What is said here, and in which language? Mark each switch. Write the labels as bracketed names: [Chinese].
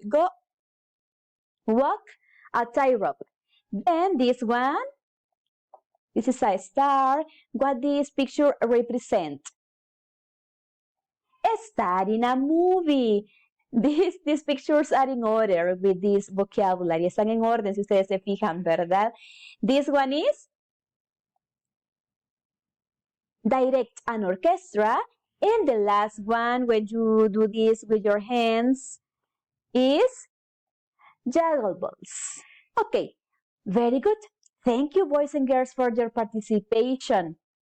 [English] Go walk a tightrope. Then this one, this is a star. What this picture represents? A star in a movie. These pictures are in order with this vocabulary. [Spanish] Están en orden si ustedes se fijan, ¿verdad? [English] This one is direct an orchestra. And the last one, when you do this with your hands, is juggle balls. Okay, very good. Thank you, boys and girls, for your participation.